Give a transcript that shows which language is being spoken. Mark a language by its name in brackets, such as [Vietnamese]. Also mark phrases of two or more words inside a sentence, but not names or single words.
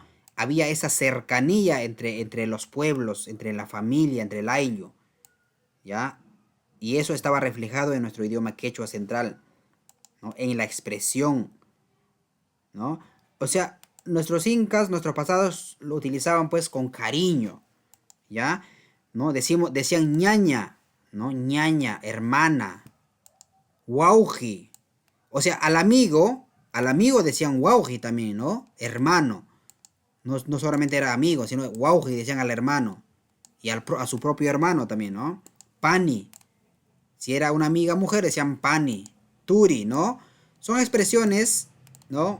[Spanish] Había esa cercanía entre los pueblos, entre la familia, entre el ayllu, ¿ya? Y eso estaba reflejado en nuestro idioma quechua central, ¿no? En la expresión, ¿no? O sea, nuestros incas, nuestros pasados lo utilizaban pues con cariño, ¿ya? ¿No? Decían ñaña, ¿no? ñaña, hermana, guauji. O sea, al amigo decían guauji también, ¿no? Hermano. No solamente era amigo, sino guauji decían al hermano. Y a su propio hermano también, ¿no? Pani. Si era una amiga mujer, decían pani. Turi, ¿no? Son expresiones, ¿no?